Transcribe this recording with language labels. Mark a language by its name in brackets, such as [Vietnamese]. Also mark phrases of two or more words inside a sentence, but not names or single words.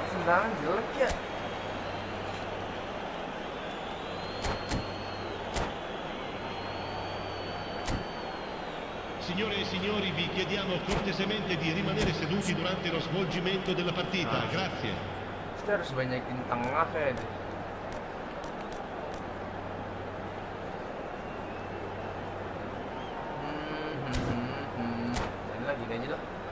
[Indonesian] pemandangan jelek ya. [Italian] Signore e signori, vi chiediamo cortesemente di rimanere seduti durante lo svolgimento della partita. Grazie. [Indonesian] Kita harus banyakin tengah kayak deh. Dan lagi aja lah.